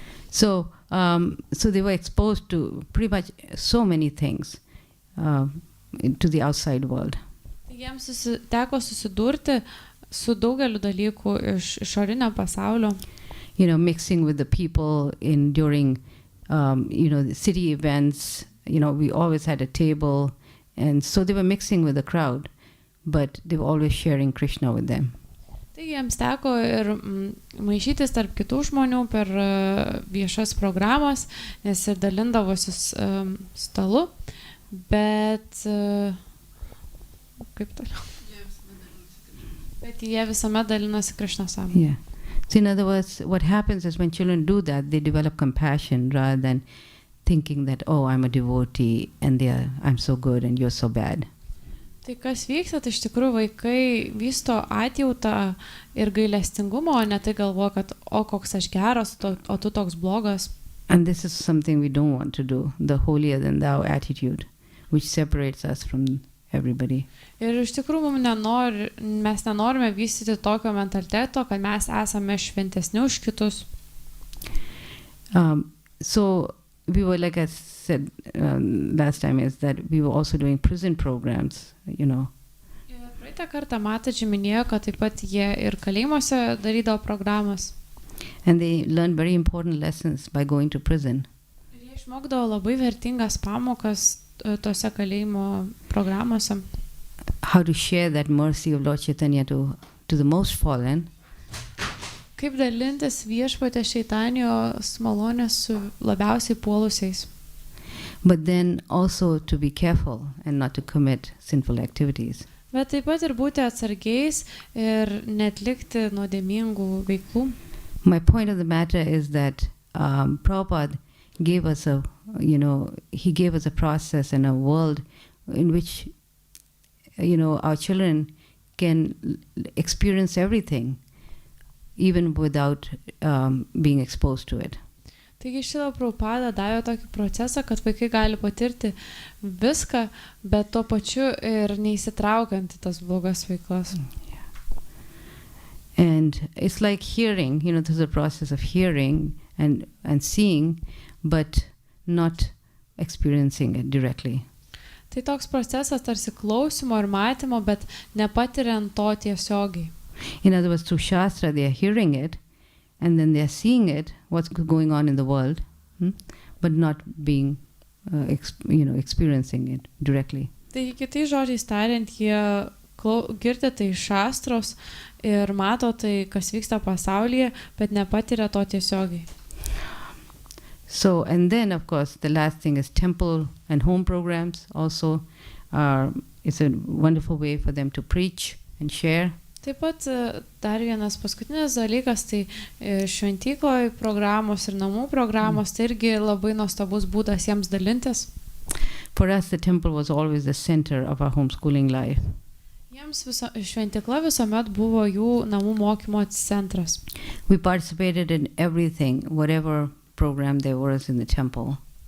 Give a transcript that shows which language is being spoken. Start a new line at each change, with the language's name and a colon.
English: So they were exposed to pretty much so many things to the outside world.
Lithuanian: Jiems teko susidurti su daugeliu dalykų iš išorinio pasaulio.
English: You know, mixing with the people during the city events. You know, we always had a table, and so they were mixing with the crowd, but they were always sharing Krishna with them.
Lithuanian: Tai jiems teko ir maišytis tarp kitų žmonių per viešas programas, nes ir dalindavosi stalu, bet kaip toliau? Bet jie visuomet dalinosi Krišnos sąmonėje.
English: Yeah. So in other words, what happens is when children do that, they develop compassion rather than thinking that, oh, I'm a devotee and I'm so good and you're so bad.
Lithuanian: Tai kas vyksta, tai iš tikrųjų vaikai vysto atjautą ir gailestingumo, o ne tai galvoja, kad o koks aš geras, o tu toks blogas.
English: And this is something we don't want to do, the holier than thou attitude, which separates us from everybody.
Lithuanian: Ir iš tikrųjų mes nenorime vystyti tokio mentaliteto, kad mes esame šventesni už kitus.
English: So we were, like I said last time, is that we were also doing prison programs, you know.
Lithuanian: Ir praeitą kartą mataji minėjo, kad taip pat jie ir kalėjimuose darydavo programas.
English: And they learned very important lessons by going to prison.
Lithuanian: Ir jie išmokdavo labai vertingas pamokas tose kalėjimo programuose.
English: How to share that mercy of Lord Chaitanya to the most fallen.
Lithuanian: Kaip dalintis viešpatės Čaitanijos malonės su labiausiai puolusiais.
English: But then also to be careful and not to commit sinful activities.
Lithuanian: Bet taip pat ir būti atsargiais ir netlikti nuodėmingų veikų.
English: My point of the matter is that Prabhupada gave us he gave us a process and a world in which, our children can experience everything, even without being exposed to it.
Lithuanian: Taigi Šrila Prabhupada davė tokį procesą, kad vaikai gali patirti viską, bet tuo pačiu ir neįsitraukiant į tas blogas veiklas.
English: And it's like hearing, there's a process of hearing and seeing, but not experiencing it directly.
Lithuanian: Tai toks procesas tarsi klausimo ir matymo, bet nepatiriant to tiesiogiai.
English: In other words, through Shastra, they are hearing it, and then they are seeing it, what's going on in the world, but not being, experiencing it directly.
Lithuanian: Tai kitais žodžiais tariant, jie girdi tai iš Šastros ir mato tai, kas vyksta pasaulyje, bet nepatiria to tiesiogiai.
English: So, and then, of course, the last thing is temple and home programs also. It's a wonderful way for them to preach and share.
Lithuanian: Taip pat dar vienas paskutinis dalykas, tai šventykloje programos ir namų programos, tai irgi labai nuostabus būdas jiems dalintis.
English: For us, the temple was always the center of our homeschooling life.
Lithuanian: Jiems šventykla visuomet buvo jų namų mokymo centras.
English: We participated in everything, whatever program there was in the temple.